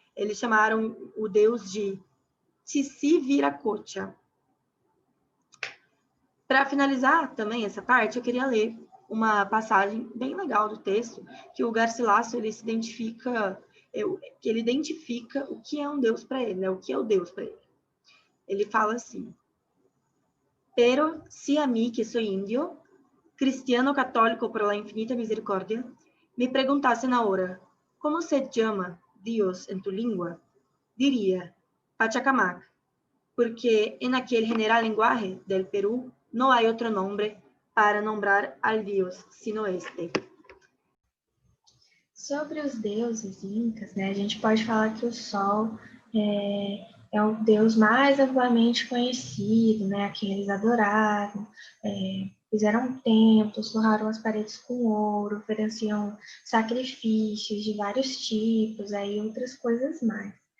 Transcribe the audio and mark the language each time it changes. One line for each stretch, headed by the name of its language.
Portuguese: Eles chamaram o deus de Tsitsiviracocha. Para finalizar também essa parte, eu queria ler uma passagem bem legal do texto, que o Garcilaso ele se identifica que ele identifica o que é um Deus para ele, né? O que é o Deus para ele. Ele fala assim:
Spanish: Pero si a mí, que soy indio, cristiano católico por la infinita misericordia, me preguntasen ahora, ¿cómo se llama Dios en tu lengua? Diría, Pachacamac, porque en aquel general lenguaje del Perú no hay otro nombre para nombrar al Dios sino este.
Portuguese: Sobre os deuses incas, né, a gente pode falar que o Sol é o deus mais amplamente conhecido, né, a quem eles adoraram, fizeram templos, forraram as paredes com ouro, ofereciam sacrifícios de vários tipos, aí outras coisas mais.